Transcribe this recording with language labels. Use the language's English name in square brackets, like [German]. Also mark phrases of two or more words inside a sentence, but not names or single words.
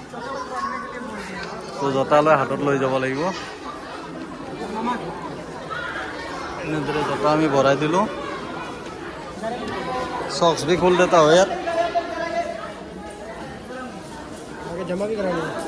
[Assamese] তো জোতা লৈ হাতত লৈ যাব লাগিব এনেদৰে জোতা আমি ভৰাই দিলোঁ [Hindi] सॉक्स भी खोल देता हो यार आगे जमा भी करानी है।